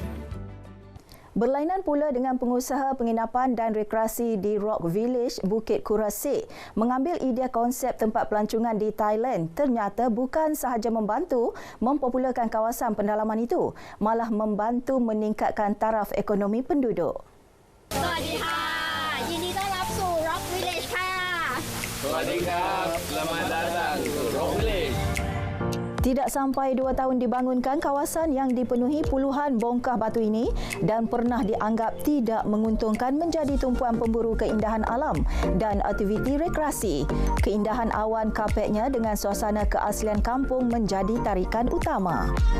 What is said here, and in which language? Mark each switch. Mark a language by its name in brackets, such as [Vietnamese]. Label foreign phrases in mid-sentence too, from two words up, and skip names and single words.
[Malay] Berlainan pula dengan pengusaha penginapan dan rekreasi di Rock Village, Bukit Kurasik mengambil idea konsep tempat pelancongan di Thailand ternyata bukan sahaja membantu mempopularkan kawasan pendalaman itu, malah membantu meningkatkan taraf ekonomi penduduk. [Thai] สวัสดีค่ะยินดีต้อนรับสู่ Rock Village ค่ะ สวัสดีครับ [Malay] selamat datang ke Rock Village. Tidak sampai 2 tahun dibangunkan, kawasan yang dipenuhi puluhan bongkah batu ini dan pernah dianggap tidak menguntungkan menjadi tumpuan pemburu keindahan alam dan aktiviti rekreasi. Keindahan awan kapetnya dengan suasana keaslian kampung menjadi tarikan utama.